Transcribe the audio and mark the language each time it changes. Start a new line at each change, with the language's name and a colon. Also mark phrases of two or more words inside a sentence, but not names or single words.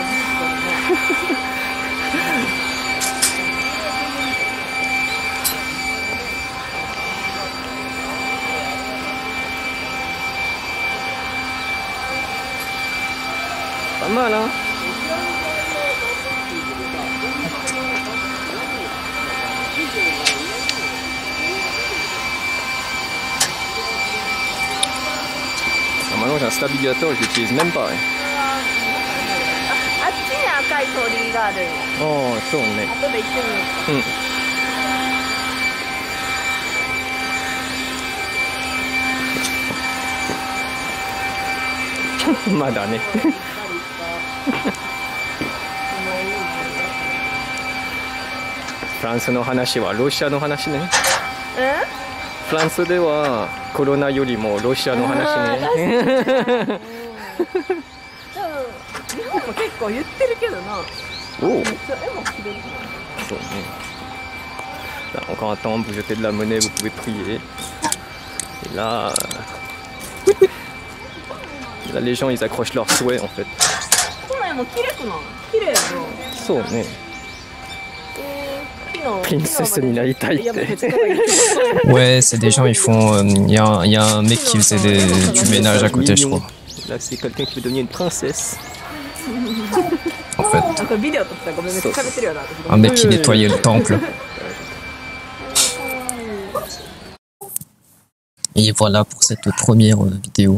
Japanese: まあな。
French: Maintenant j'ai un stabilisateur, je l'utilise même pas.
Japanese: あっちに赤い鳥居があるんや。ああ、そうね。後で行ってみようん。まだね。フランスの話はロシアの話ね。フランスではコロナよりもロシアの話ね。日本も結構言ってるけどな。おお。めっちゃ絵も綺麗。そうね。
French: Encore un temps pour jeter de la monnaie, vous pouvez prier. Et là, là les gens ils accrochent leurs souhaits en fait.
Japanese: この絵も綺麗くない？綺麗やな。そうね。Princesse Minaritaï.
French: Ouais, c'est des gens, ils font. Il y a un mec qui faisait du ménage à côté, je crois. Là, c'est quelqu'un qui veut devenir une princesse. En fait. Un mec qui nettoyait le temple. Et voilà pour cette première vidéo.